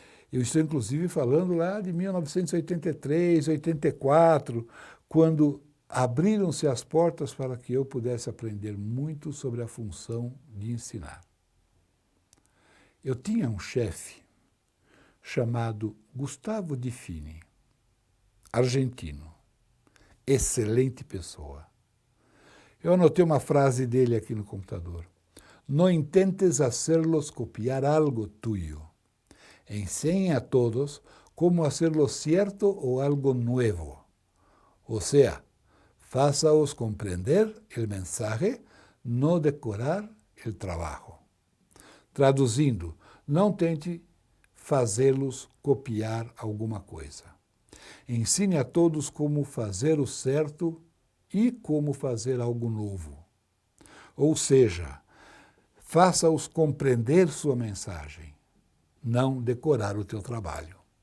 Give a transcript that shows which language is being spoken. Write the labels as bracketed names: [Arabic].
[Portuguese] Eu estou, inclusive, falando lá de 1983, 84, quando abriram-se as portas para que eu pudesse aprender muito sobre a função de ensinar. Eu tinha um chefe chamado Gustavo Di Fini, argentino, excelente pessoa. Eu anotei uma frase dele aqui no computador. [Spanish] No intentes hacerlos copiar algo tuyo. Enseña a todos cómo hacerlo cierto o algo nuevo. O sea, [Portuguese] faça-os compreender [Spanish] el mensaje, no decorar el trabajo. [Portuguese] Traduzindo, não tente fazê-los copiar alguma coisa. Ensine a todos como fazer o certo e como fazer algo novo. Ou seja, faça-os compreender sua mensagem, não decorar o teu trabalho.